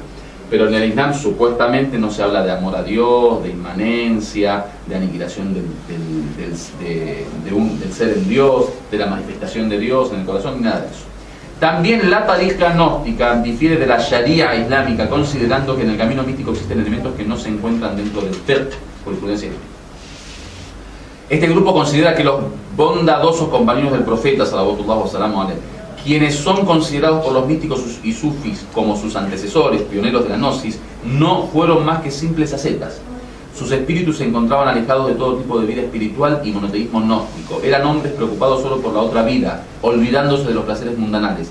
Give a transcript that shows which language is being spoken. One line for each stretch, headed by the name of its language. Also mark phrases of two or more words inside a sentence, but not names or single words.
Spanish: Pero en el Islam supuestamente no se habla de amor a Dios, de inmanencia, de aniquilación del ser en Dios, de la manifestación de Dios en el corazón, ni nada de eso. También la tarija gnóstica difiere de la sharia islámica, considerando que en el camino místico existen elementos que no se encuentran dentro del fiqh, jurisprudencia islámica. Este grupo considera que los bondadosos compañeros del profeta,
Arabic: صلوات الله و سلامه عليه,
Spanish: quienes son considerados por los místicos y sufis como sus antecesores, pioneros de la gnosis, no fueron más que simples ascetas. Sus espíritus se encontraban alejados de todo tipo de vida espiritual y monoteísmo gnóstico. Eran hombres preocupados solo por la otra vida, olvidándose de los placeres mundanales.